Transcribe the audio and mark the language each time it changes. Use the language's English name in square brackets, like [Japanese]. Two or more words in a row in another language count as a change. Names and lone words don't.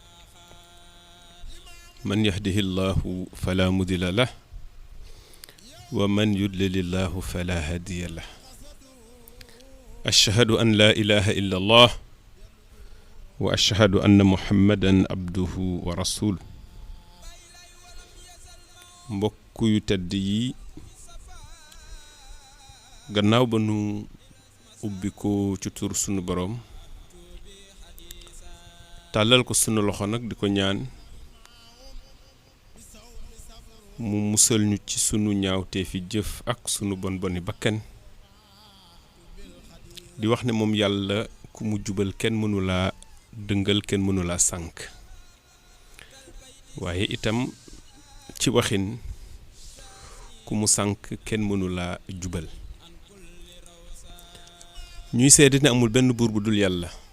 [Arabic] من يهده الله فلا مضل له ومن يضلل الله فلا هادي له أشهد أن لا إله إلا الله وأشهد أن محمدا عبده ورسوله [Wolof] mbokk yu tedd yi gannaaw ba nu ubbi ko ci tur sunu boroom tàllal ko sunu loxo nag di ko ñaan mu musal ñu ci sunu ñaawtee fi jëf ak sunu bon boni bakkan di wax ne moom yàlla ku mu jubal kenn mënu laa dëngal kenn mënu laa sànk waaye itam ci waxin ku mu sànk kenn mënu laa jubal ñuy seede ne amul benn buur bu dul yàlla